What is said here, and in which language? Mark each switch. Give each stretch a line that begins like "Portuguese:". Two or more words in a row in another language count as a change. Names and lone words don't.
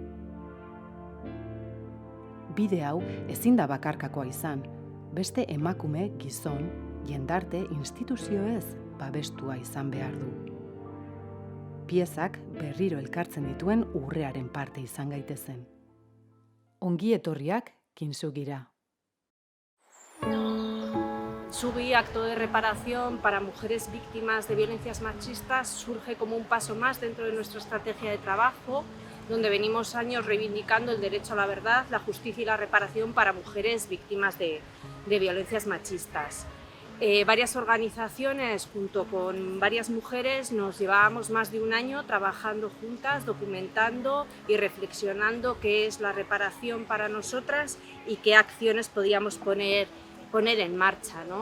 Basque: Bide hau ezin da bakarkakoa izan, beste emakume, gizon, jendarte, instituzioez babestua izan behar du. Piezak berriro elkartzen dituen urrearen parte izan gaitezen. Ongi etorriak Kintsugira.
Spanish: Kintsugi, acto de reparación para mujeres víctimas de violencias machistas, surge como un paso más dentro de nuestra estrategia de trabajo, donde venimos años reivindicando el derecho a la verdad, la justicia y la reparación para mujeres víctimas de violencias machistas. Varias organizaciones, junto con varias mujeres, nos llevábamos más de un año trabajando juntas, documentando y reflexionando qué es la reparación para nosotras y qué acciones podíamos poner en marcha, ¿no?